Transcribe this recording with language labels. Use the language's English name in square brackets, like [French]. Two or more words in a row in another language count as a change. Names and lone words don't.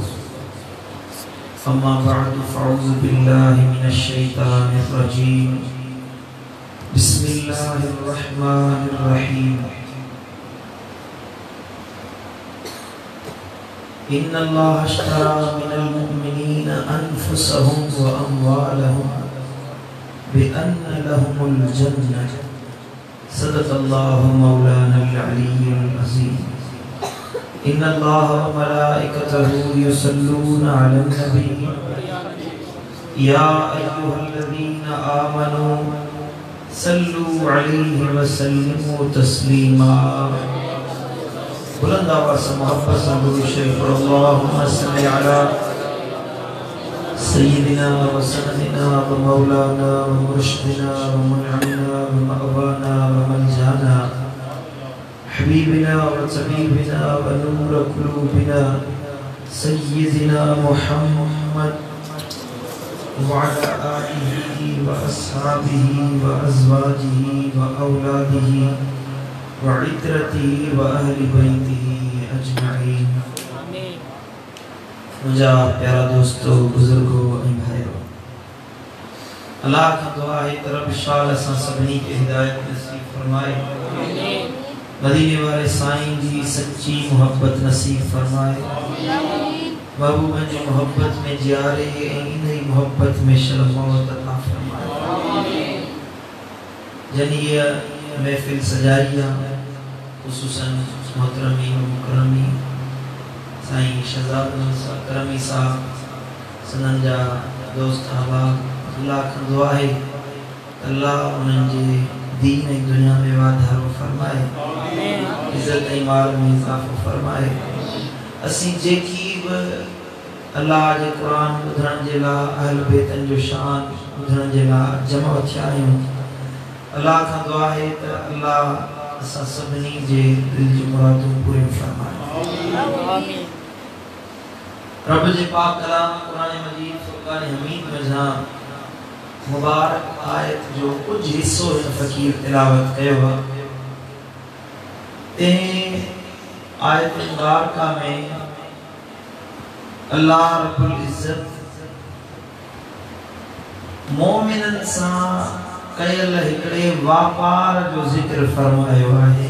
[Arabic] أما بعد فأعوذ بالله من الشيطان الرجيم. بسم الله الرحمن الرحيم. إن الله اشترى من المؤمنين أنفسهم وأموالهم بأن لهم الجنة. صدق الله مولانا العلي العظيم. إن الله وملائكته يصلون على النبي يا أيها الذين آمنوا صلوا عليه وسلموا تسليما. [Urdu] بلند آواز سے محبت سے درود شریف پڑھو. [Arabic] اللهم صل على سيدنا وسندنا ومولانا ومرشدنا ومنعمنا ومأوانا وملجأنا حبيبنا وطبيبنا ونور قلوبنا سيدنا محمد وعلى آله وأصحابه وأزواجه وأولاده وعترته وأهل بيته أجمعين. [Sindhi] मुझा प्यारा [Urdu] دوستوں، بزرگوں اور بھائیوں، اللہ کی دعا ہے طرف [Sindhi] इंशाअल्लाह असां सभिनी खे हिदायत नसीब फरमाए। मदीने वाले साईं जी सच्ची मोहब्बत नसीब फरमाए। महबूब जी मोहब्बत में जियारे इन ही मोहब्बत में शर्म मौत अता फरमाए। जनिया महफिल सजाइया खुसूसन मोहतरमी व मुकरमी साईं शहजाद करमी साहब सनन जा दोस्त अहबाब, [Urdu] اللہ کا دعا ہے اللہ ان کے [Sindhi] दीन ऐं दुनिया में वाधारो फरमाए, इज्जत ऐं माल में इज़ाफ़ो फरमाए। असीं जेकी बि अल्लाह जे क़ुरान ॿुधण जे लाइ अहल बैतन जो शान ॿुधण जे लाइ जमा थिया आहियूं, अल्लाह खां दुआ है त अल्लाह असां सभिनी जे दिल जी मुरादूं पूरी फरमाए। रब जे पाक कलाम कुरान मजीद फुरकान हमीद में जहां मुबारक आयत जो कुछ हिस्सो हिन फ़कीर तिलावत कयो आहे, ते आयत मुबारका में अल्लाह रब्बुल इज्जत मोमिनन सां कयल हिकड़े वापार जो ज़िक्र फरमायो आहे।